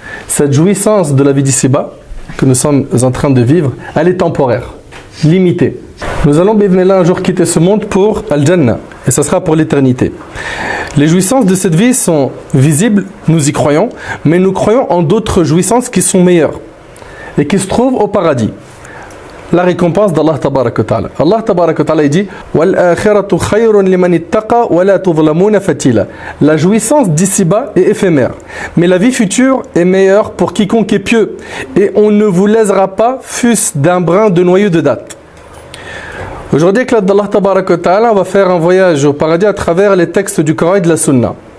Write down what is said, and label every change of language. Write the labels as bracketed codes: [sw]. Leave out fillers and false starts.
[fr] Cette jouissance de la vie d'ici-bas que nous sommes en train de vivre, elle est temporaire, limitée. Nous allons un jour quitter ce monde pour Al-Jannah, et ça sera pour l'éternité. Les jouissances de cette vie sont visibles, nous y croyons, mais nous croyons en d'autres jouissances qui sont meilleures et qui se trouvent au paradis. La récompense d'Allah Tabarak wa Ta'ala. [ar] Allah Tabarak wa Ta'ala dit: وَالْآخِرَةُ خَيْرٌ لِمَنِ اتَّقَى وَلَا تُظْلَمُونَ فَتِيلًا. [fr] La jouissance d'ici-bas est éphémère, mais la vie future est meilleure pour quiconque est pieux, et on ne vous lésera pas, fût-ce d'un brin de noyau de date. Aujourd'hui, avec l'aide d'Allah Tabarak wa Ta'ala, on va faire un voyage au paradis à travers les textes du Coran et de la Sunna.